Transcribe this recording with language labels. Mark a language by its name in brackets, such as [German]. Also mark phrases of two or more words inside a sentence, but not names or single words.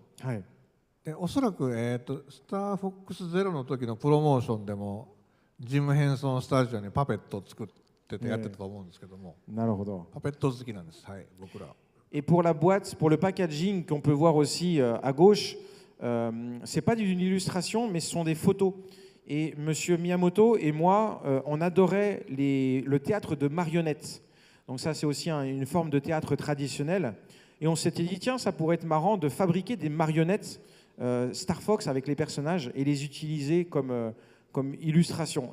[Japanese] でおそらく、スターフォックスゼロの時のプロモーションでもジム・ヘンソンスタジオにパペットを作っててやってたと思うんですけども、なるほど。パペット好きなんです、はい、僕ら。 [French] Et pour la boîte, pour le packaging qu'on peut voir aussi à gauche, c'est pas d'une illustration, mais ce sont des photos. Et Monsieur Miyamoto et moi, on adorait le théâtre de marionnettes. Donc ça, c'est aussi une forme de théâtre traditionnel. Et on s'était dit, tiens, ça pourrait être marrant de fabriquer des marionnettes Star Fox avec les personnages et les utiliser comme illustration.